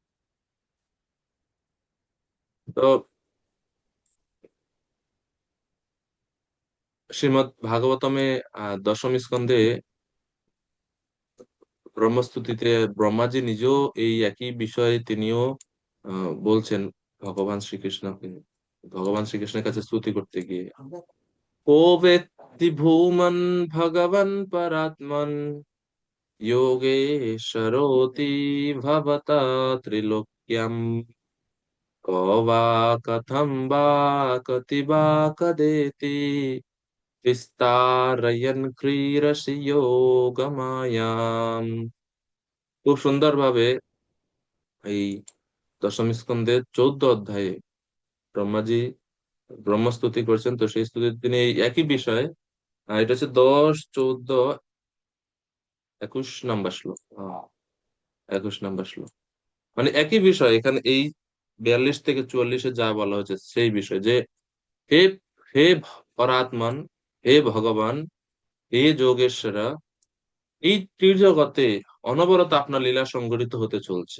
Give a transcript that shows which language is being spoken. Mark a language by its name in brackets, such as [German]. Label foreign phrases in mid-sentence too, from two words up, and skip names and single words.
[Bangla] তো শ্রীমদ্ ভাগবতমে দশম স্কন্ধে ব্রহ্মস্তুতিতে ব্রহ্মাজি নিজেও এই একই বিষয়ে তিনিও বলছেন ভগবান শ্রীকৃষ্ণকে, ভগবান শ্রীকৃষ্ণের কাছে স্তুতি করতে গিয়ে, [Sanskrit] কো বেত্তি ভূমন ভগবান পরাত্মন योगेश्वरोऽति भवता त्रिलोक्यम् को वा कथं वा कति वा कदेति विस्तारयन् क्रीडसि योगमायाम्। [Bangla] খুব সুন্দর ভাবে এই দশম স্কন্ধের 14 অধ্যায়ে ব্রহ্মাজি ব্রহ্মস্তুতি করছেন। তো সেই স্তুতিতে তিনি এই একই বিষয়ে, এটা হচ্ছে 10, 14, 21 নম্বর শ্লোক, 21 নম্বর শ্লোক, মানে একই বিষয় এখানে এই 42 থেকে 44-এ যা বলা হয়েছে সেই বিষয় যে হে হে পরাত্মন, হে ভগবান, হে যোগেশ্বর, এই ত্রিজগতে অনবরত আপনার লীলা সংঘটিত হতে চলছে।